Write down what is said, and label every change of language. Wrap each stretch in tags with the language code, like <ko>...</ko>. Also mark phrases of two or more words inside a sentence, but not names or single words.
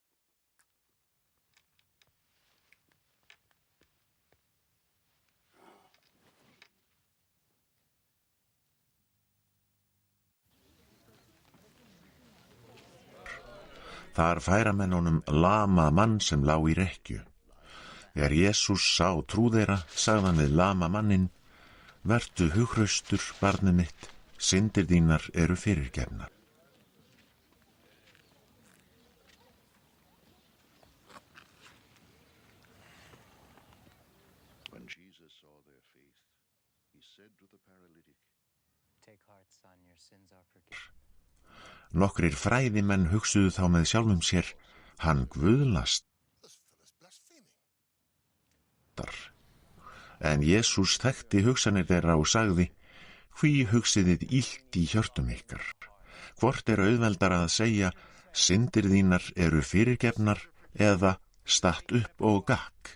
<is>Þar færa menn honum lama mann sem lá í rekkju. Þegar Jesús sá trú þeirra, sagði hann við lama manninn: vertu hughraustur, barnið mitt, syndir þínar eru fyrirgefnar.</is> <en>When Jesus saw their faith, he said to the paralytic, Take heart, son, your sins are forgiven.</en> <is>Nokkrir fræðimenn hugsuðu þá með sjálfum sér: hann guðlast. En Jesús þekkti hugsanir þeirra og sagði: hví hugsiðið illt í hjörtum ykkar? Hvort auðveldara að segja: syndir þínar eru fyrirgefnar, eða statt upp og gakk?</is>